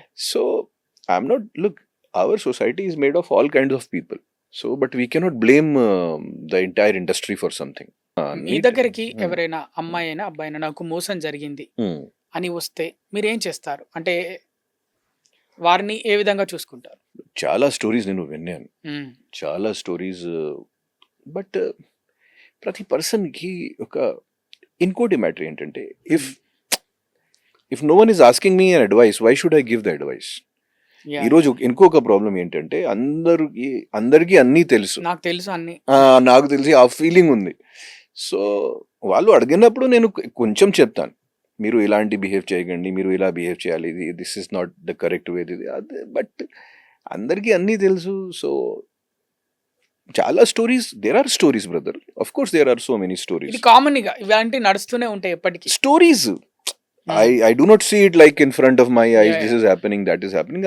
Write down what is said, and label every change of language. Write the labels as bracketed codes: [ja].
[en] So I'm not, look, our society is made of all kinds of people. So, but we cannot blame the entire industry for something. [te] మీ దగ్గరికి ఎవరైనా అమ్మాయి అయినా అబ్బాయి అయినా నాకు మోసం జరిగింది అని వస్తే మీరు ఏం చేస్తారు? అంటే వారిని ఏ విధంగా చూసుకుంటారు? చాలా స్టోరీస్ నేను విన్నాను, చాలా స్టోరీస్. [en] but [te] ప్రతి పర్సన్ కి ఒక ఇంకోటి మ్యాటర్ ఏంటంటే, [en] If no one is asking me an advice, why should I give the advice? [te] ఈరోజు ఇంకొక ప్రాబ్లం ఏంటంటే అందరికి అన్నీ తెలుసు, నాకు తెలిసి ఆ ఫీలింగ్ ఉంది. సో వాళ్ళు అడిగినప్పుడు నేను కొంచెం చెప్తాను, మీరు ఇలాంటి బిహేవ్ చేయకండి, మీరు ఇలా బిహేవ్ చేయాలి, [en] this is not the correct way, [te] అదే. [en] but [te] అందరికీ అన్నీ తెలుసు. [en] So చాలా stories, there are stories brother, of course there are so many stories. [te] Common గా ఇలాంటి నడుస్తూనే ఉంటాయి ఎప్పటికీ stories. [en] I do not see it like in front of my eyes. This is happening, that is happening.